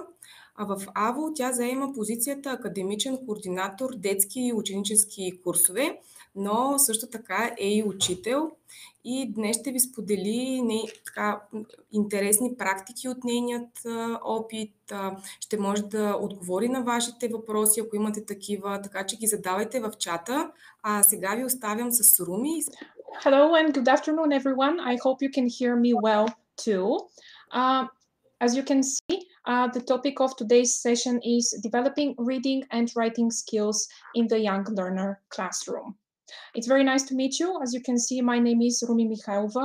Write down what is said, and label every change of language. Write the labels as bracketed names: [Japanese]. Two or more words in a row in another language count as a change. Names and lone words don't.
[Bulgarian] В АВО тя заема позицията академичен координатор детски и ученически курсове, но също така е и учител. И днес ще ви сподели интересни практики от нейният опит. Ще може да отговори на вашите въпроси, ако имате такива, така че ги задавайте в чата. Сега ви оставям с Руми. [English] Hello and good afternoon, everyone. I hope you can hear me well too. As you can see, the topic of today's session is developing reading and writing skills in the young learner classroom. It's very nice to meet you. As you can see, my name is Rumi Mihайлова.